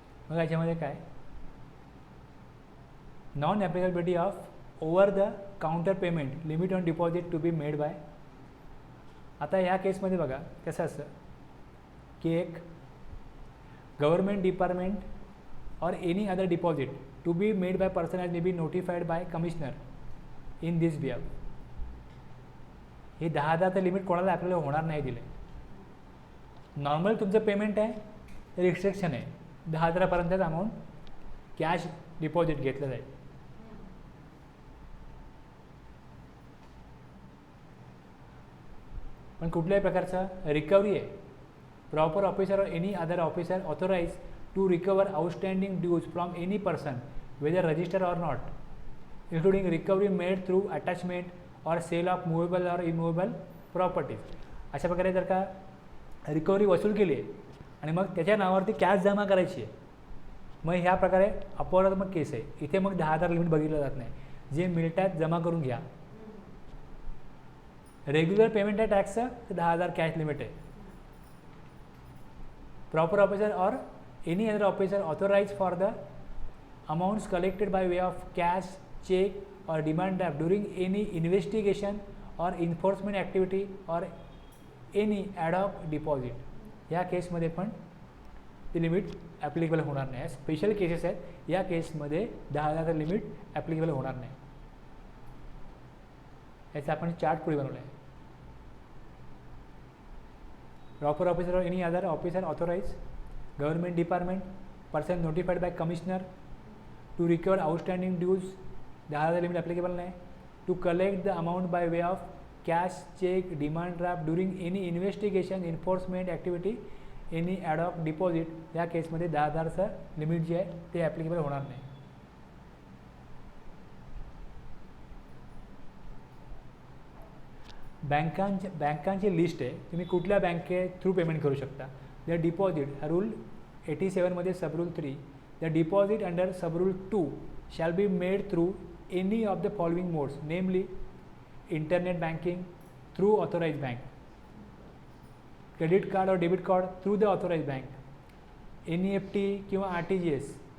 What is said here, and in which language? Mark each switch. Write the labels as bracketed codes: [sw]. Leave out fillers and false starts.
[mr] मग याच्यामध्ये काय, [en] Non applicability of over the counter payment limit on deposit to be made by. [mr] आता ह्या केसमध्ये बघा कसं असतं की एक [en] government department or any other deposit to be made by person as may be notified by commissioner in this behalf. [mr] हे 10,000चं limit कोणाला आपल्याला होणार नाही दिलं. नॉर्मल तुमचं पेमेंट आहे, रिस्ट्रिक्शन आहे 10,000पर्यंतच अमाऊंट कॅश डिपॉझिट घेतलं जाईल. पण कुठल्याही प्रकारचं रिकव्हरी आहे. [en] Proper officer or any other officer authorize to recover outstanding dues from any person whether register or not, including recovery made through attachment or sale of movable or immovable properties. [mr] अशा प्रकारे जर का रिकव्हरी वसूल केली आहे आणि मग त्याच्या नावावरती कॅश जमा करायची आहे, मग ह्या प्रकारे अपवादात्मक केस आहे. इथे मग 10,000 लिमिट बघितलं जात नाही. जे मिळतात जमा करून घ्या. रेग्युलर पेमेंट आहे टॅक्सचं तर 10,000 कॅश लिमिट आहे. [en] Proper officer or any other officer authorize for the amounts collected by way of cash, check or demand draft during any investigation or enforcement activity or any ad hoc deposit. [mr] या केसमध्ये पण ती limit applicable होणार नाही. Special cases आहेत, या केसमध्ये 10,000 limit applicable होणार नाही. याचा आपण चार्ट पुढे बनवला आहे. [en] Proper officer or any other officer authorize government department person notified by commissioner to recover outstanding dues 10,000 limit applicable नाही. To collect the amount by way of cash, cheque, demand draft during any investigation, enforcement activity, any ad hoc deposit, [mr] या केसमध्ये 10,000चं limit जे आहे ते applicable होणार नाही. बँकांची list आहे, तुम्ही कुठल्या बँके थ्रू पेमेंट करू शकता. [en] the deposit rule 87मध्ये subrule 3, the deposit under subrule 2 shall be made through any of the following modes, namely internet banking through authorized bank, credit card or debit card through the authorized bank, NEFT किंवा RTGS